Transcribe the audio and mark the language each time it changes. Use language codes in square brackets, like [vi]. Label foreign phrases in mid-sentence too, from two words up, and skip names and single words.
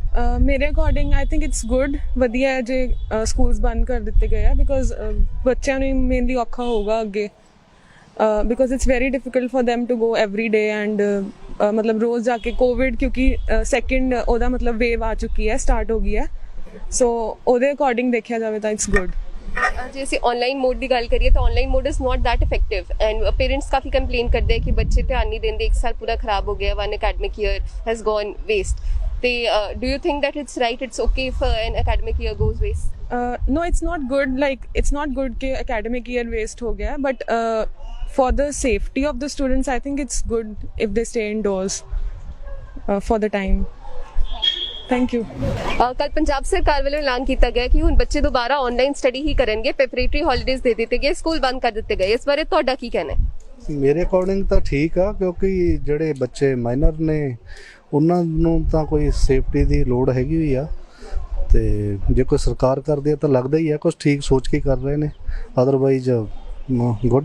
[pa] ਮੇਰੇ ਅਕੋਰਡਿੰਗ [en] I think it's good, [pa] ਵਧੀਆ ਹੈ ਜੇ ਸਕੂਲਸ ਬੰਦ ਕਰ ਦਿੱਤੇ ਗਏ ਆ ਬਿਕੋਜ਼ ਬੱਚਿਆਂ ਨੂੰ ਮੇਨਲੀ ਔਖਾ ਹੋਊਗਾ ਅੱਗੇ ਬਿਕੋਜ਼ [en] it's very difficult for them to go every day and [pa] ਮਤਲਬ ਰੋਜ਼ ਜਾ ਕੇ ਕੋਵਿਡ ਕਿਉਂਕਿ ਸੈਕਿੰਡ ਉਹਦਾ ਮਤਲਬ ਵੇਵ ਆ ਚੁੱਕੀ ਹੈ, ਸਟਾਰਟ ਹੋ ਗਈ ਹੈ। ਸੋ ਉਹਦੇ ਅਕੋਰਡਿੰਗ ਦੇਖਿਆ ਜਾਵੇ ਤਾਂ [en] it's good. [pa] ਜੇ ਅਸੀਂ [en] online mode [pa] ਦੀ ਗੱਲ ਕਰੀਏ ਤਾਂ [en] online mode is not that effective and parents [pa] ਕਾਫੀ ਕੰਪਲੇਨ ਕਰਦੇ ਆ ਕਿ ਬੱਚੇ ਧਿਆਨ ਨਹੀਂ ਦਿੰਦੇ, ਇੱਕ ਸਾਲ ਪੂਰਾ ਖਰਾਬ ਹੋ ਗਿਆ, [en] one academic year has gone waste. ਤੇ do you think that it's right, it's okay if an academic year goes waste? No, it's not good. Like it's not good कि academic year waste [hi] हो गया, [en] but for the safety of the students, I think it's good if they stay indoors for the time. Thank you. [pa] ਕੱਲ ਪੰਜਾਬ ਸਰਕਾਰ ਵੱਲੋਂ ਐਲਾਨ ਕੀਤਾ ਗਿਆ ਕਿ ਹੁਣ ਬੱਚੇ ਦੁਬਾਰਾ [en] online study [pa] ਹੀ ਕਰਨਗੇ, [en] preparatory holidays [pa] ਦੇ ਦਿੱਤੇ ਗਏ, ਸਕੂਲ ਬੰਦ ਕਰ ਦਿੱਤੇ ਗਏ। ਇਸ ਬਾਰੇ ਤੁਹਾਡਾ ਕੀ ਕਹਿਣਾ ਹੈ? ਮੇਰੇ ਅਕੋਰਡਿੰਗ ਤਾਂ ਠੀਕ ਆ ਕਿਉਂਕਿ ਜਿਹੜੇ ਬੱਚੇ ਮਾਈਨਰ ਨੇ ਉਹਨਾਂ ਨੂੰ ਤਾਂ ਕੋਈ ਸੇਫਟੀ ਦੀ ਲੋੜ ਹੈਗੀ ਹੋਈ ਆ ਤੇ ਜੇ ਕੋਈ ਸਰਕਾਰ ਕਰਦੀ ਹੈ ਤਾਂ ਲੱਗਦਾ ਹੀ ਆ ਕੁਝ ਠੀਕ ਸੋਚ ਕੇ ਕਰ ਰਹੇ ਨੇ, ਅਦਰਵਾਈਜ਼ ਗੁੱਡ।